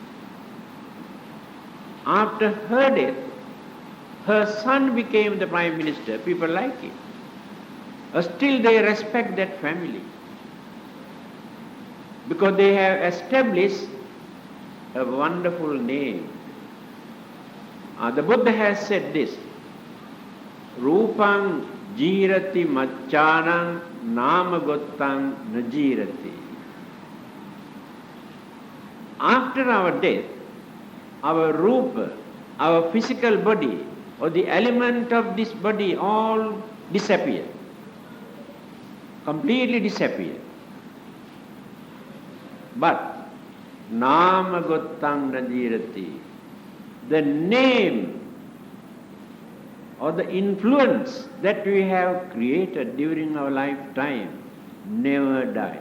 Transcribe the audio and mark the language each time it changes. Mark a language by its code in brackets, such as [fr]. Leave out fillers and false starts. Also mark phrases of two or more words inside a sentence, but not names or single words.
[en] After her death, her son became the Prime Minister. People like it. Still they respect that family because they have established a wonderful name. The Buddha has said this, [pi] Rupang jirati machanang namagotang najirati. [en] After our death, our rupa, our physical body, or the element of this body all disappear. Completely disappear. But [pi] Namagottang Nadirati, [en] the name or the influence that we have created during our lifetime never die.